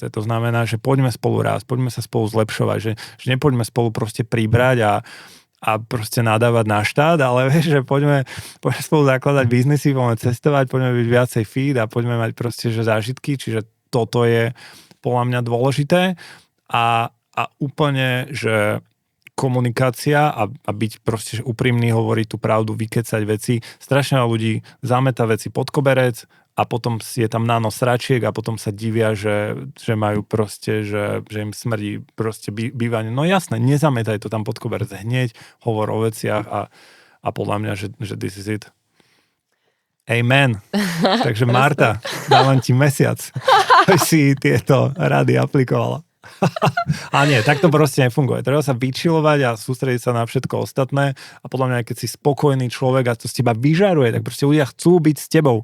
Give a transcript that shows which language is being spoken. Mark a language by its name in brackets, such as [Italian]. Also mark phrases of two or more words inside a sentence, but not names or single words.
[Slovak] To znamená, že poďme spolu rásť, poďme sa spolu zlepšovať, že nepoďme spolu proste pribrať a proste nadávať na štát, ale vieš, že poďme spolu zakladať biznisy, poďme cestovať, poďme byť viacej fit a poďme mať proste že zážitky, čiže toto je podľa mňa dôležité a úplne, že komunikácia a byť proste úprimný, hovoriť tú pravdu, vykecať veci. Strašne ľudí zameta veci pod koberec a potom je tam náno sračiek a potom sa divia, že majú proste, že im smrdí proste bývanie. No jasné, nezametaj to tam pod koberec hneď, hovor o veciach a podľa mňa, že [English] this is it. [Slovak] Amen. Takže Marta, dávam ti mesiac, aby si tieto rady aplikovala. A nie, tak to proste nefunguje. Treba sa vyčilovať a sústrediť sa na všetko ostatné a podľa mňa, keď si spokojný človek a to z teba vyžaruje, tak proste ľudia chcú byť s tebou.